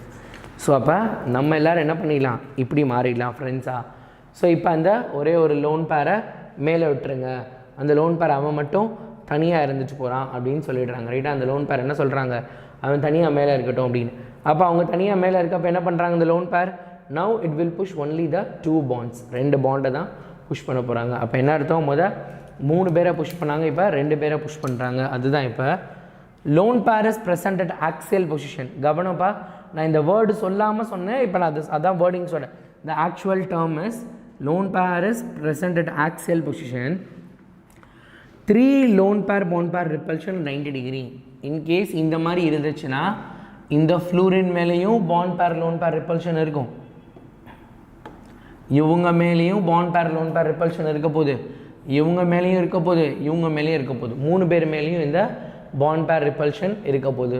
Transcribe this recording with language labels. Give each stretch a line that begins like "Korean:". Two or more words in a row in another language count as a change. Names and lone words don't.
Tamil: ஸோ அப்போ நம்ம எல்லோரும் என்ன பண்ணிடலாம், இப்படி மாறிடலாம் ஃப்ரெண்ட்ஸாக. ஸோ இப்போ அந்த ஒரே ஒரு
English: lone pair
Tamil: மேலே விட்டுருங்க, அந்த
English: lone pair
Tamil: அவன் மட்டும் தனியாக இருந்துட்டு போகிறான் அப்படின்னு சொல்லிடுறாங்க. ரைட்டாக? அந்த
English: lone pair
Tamil: என்ன சொல்கிறாங்க, அவன் தனியாக மேலே இருக்கட்டும் அப்படின்னு. அப்போ அவங்க தனியாக மேலே இருக்கப்போ என்ன பண்ணுறாங்க, இந்த
English: lone pair now it will push only the 2 bonds,
Tamil: 2 பாண்டை தான் புஷ் பண்ண போகிறாங்க. அப்போ என்ன அர்த்தம், 3 பேரை புஷ் பண்ணாங்க, இப்போ 2 பேரை புஷ் பண்ணுறாங்க. அதுதான் இப்போ
English: lone pair is present at axial position.
Tamil: கவனப்பா, நான் இந்த வேர்டு சொல்லாமல் சொன்னேன், இப்போ நான் அதான் வேர்டிங் சொன்னேன்.
English: The actual term is lone pair is present at axial position. 3 lone pair bond pair repulsion 90 degree.
Tamil: இன்கேஸ் இந்த மாதிரி இருந்துச்சுன்னா இந்த ஃப்ளூரின் மேலேயும்
English: bond pair lone pair repulsion
Tamil: இருக்கும், இவங்க மேலேயும்
English: bond pair lone pair repulsion
Tamil: இருக்க போகுது, இவங்க மேலேயும் இருக்க போகுது, இவங்க மேலேயும் இருக்க போகுது, 3 பேர் மேலேயும் இந்த
English: bond pair repulsion
Tamil: இருக்க போகுது.